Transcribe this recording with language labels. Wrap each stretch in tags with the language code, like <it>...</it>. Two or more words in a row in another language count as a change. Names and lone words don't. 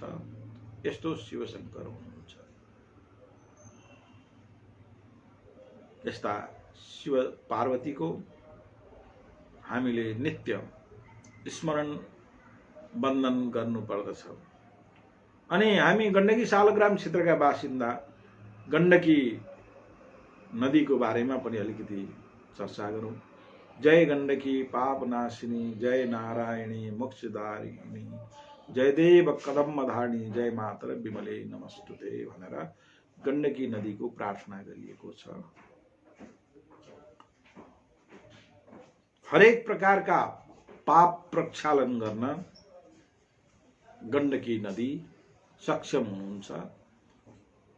<ne>यस्तो शिवशंकर हुनुहुन्छ। यस्ता शिव पार्वतीको हामीले नित्य स्मरण वन्दन गर्नुपर्दछ। अनि हामी गण्डकी शालग्राम क्षेत्रका बासिन्दा गण्डकी नदीको बारेमा पनि अलिकति चर्चा गरौँ।</ne> <sa>जय गण्डकी पापनाशिनी जय नारायणी मोक्षदारिणी जय देव कदम्बधारिणी जय मातर विमले नमस्तुते</sa> <ne>भनेर गण्डकी नदीको प्रार्थना गरिएको छ। हरेक प्रकारका पाप प्रक्षालन गर्न गण्डकी नदी सक्षम हुनुहुन्छ।</ne>